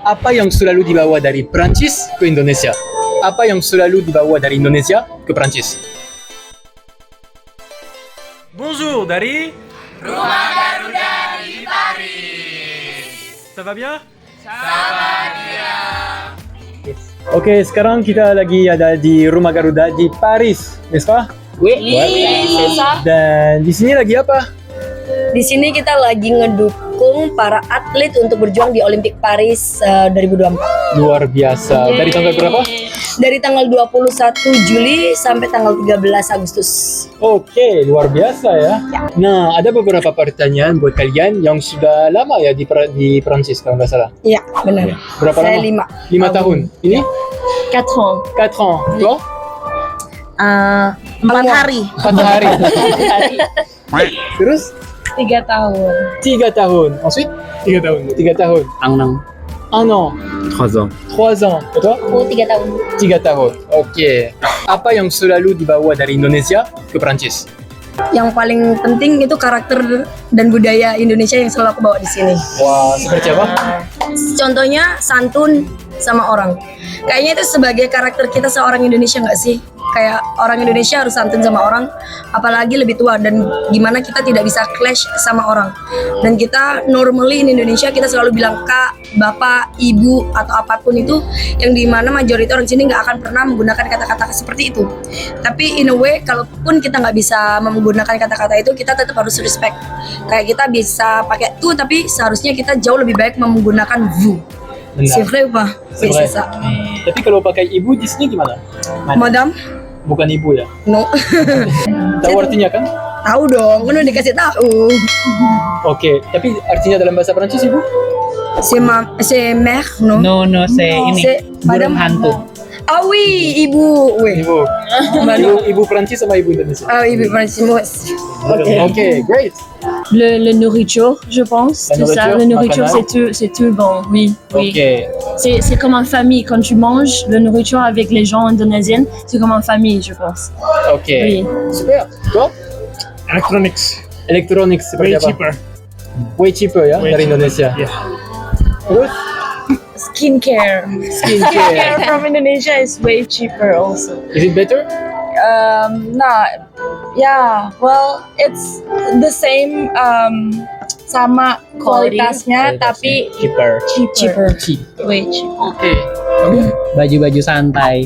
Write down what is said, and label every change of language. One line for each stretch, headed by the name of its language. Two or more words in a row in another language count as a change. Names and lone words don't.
Indonesian: Apa yang selalu dibawa dari Prancis ke Indonesia? Apa yang selalu dibawa dari Indonesia ke Prancis? Bonjour dari Rumah Garuda di Paris.
French: Ça va bien? Sabadia.
Indonesian: Oke, sekarang kita lagi ada di Rumah Garuda di Paris,
French: n'est-ce pas? Oui, c'est ça.
Indonesian: Dan di sini lagi apa? Di sini kita lagi ngedukung para atlet untuk berjuang di Olimpik Paris 2024. Luar biasa. Dari tanggal berapa? Dari tanggal 21 Juli sampai tanggal 13 Agustus. Oke, luar biasa ya. Nah, ada beberapa pertanyaan buat kalian yang sudah lama ya di Prancis kalau nggak salah. Iya, benar. Berapa Saya lama? 5 5 tahun. Ini
French: 4 ans. 4 ans. Toi?
Indonesian: 4 hari. 4 hari. Terus 3 tahun. 3 tahun. Ensuite 3 tahun. 3 tahun.
French: Un an. 1 an. 3 ans. 3 ans. Et toi?
Indonesian: Aku 3 tahun. 3 tahun. Oke. Apa yang selalu dibawa dari Indonesia ke Prancis? Yang paling penting itu karakter dan budaya Indonesia yang selalu aku bawa di sini. Wah, seperti apa? Contohnya santun sama orang. Kayaknya itu sebagai karakter kita seorang Indonesia nggak sih? Kayak orang Indonesia harus santun sama orang, apalagi lebih tua, dan gimana kita tidak bisa clash sama orang. Dan kita
English: normally in Indonesia
Indonesian: kita selalu bilang kak, bapak, ibu atau apapun itu, yang dimana majority orang sini nggak akan pernah menggunakan kata-kata seperti itu.
English: Tapi in a way,
Indonesian: kalaupun kita nggak bisa menggunakan kata-kata itu, kita tetap harus respect. Kayak kita bisa pakai tu, tapi seharusnya kita jauh lebih baik menggunakan vous.
French: C'est vrai ou pas? Oui, c'est ça.
Indonesian: Tapi kalau pakai ibu di sini gimana?
French: Madame?
Indonesian: Bukan ibu ya?
English: No.
Indonesian: Tahu artinya kan? Tahu dong, kan udah dikasih tahu. Oke, tapi artinya dalam bahasa Prancis ibu?
French: C'est mère, non? No, c'est ini. C'est
Indonesian: Burung
French: madame.
Indonesian: hantu.
French: Ah oui, ibu. Oui.
Indonesian: Ibu Prancis sama ibu Indonesia?
French: Ah oui, Prancis.
Indonesian: Oke,
English: great.
French: Le nourriture, je pense. La C'est ça, nourriture, la nourriture,
Indonesian: makanan.
French: c'est tout bon. Oui, oui. Oke. C'est comme en famille. Quand tu manges la nourriture avec les gens indonésiens, c'est comme en famille, je pense.
Indonesian: Oke.
French: Oui. Super. Toi?
English: Electronics,
Indonesian: Electronics seperti
English: way
Indonesian: apa?
English: cheaper. Way cheaper ya Way
Indonesian: dari
English: cheaper.
Indonesian: Indonesia.
English: Yeah.
Indonesian: Terus?
English: Skincare. Skincare. from Indonesia is way cheaper also. Is it better? Well, it's the same
Indonesian: sama kualitasnya, tapi
English: Cheaper. Cheaper. Cheap. Way cheaper.
Indonesian: Oke. Baju-baju santai.